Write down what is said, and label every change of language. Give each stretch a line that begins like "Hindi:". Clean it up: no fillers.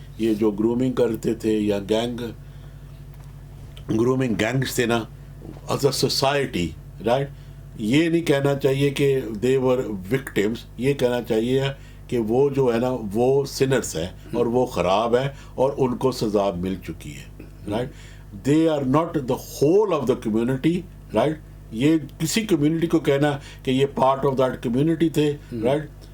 Urdu: یہ جو گرومنگ کرتے تھے یا گرومنگ گینگز تھے نا
English: as a society, right?
Urdu: یہ نہیں کہنا چاہیے کہ
English: they were victims.
Urdu: یہ کہنا چاہیے کہ وہ جو ہے نا وہ سنرس ہیں اور وہ خراب ہے اور ان کو سزا مل چکی ہے,
English: right? They are not the whole of the community, right?
Urdu: یہ کسی کمیونٹی کو کہنا کہ یہ
English: part of that community
Urdu: تھے,
English: Right.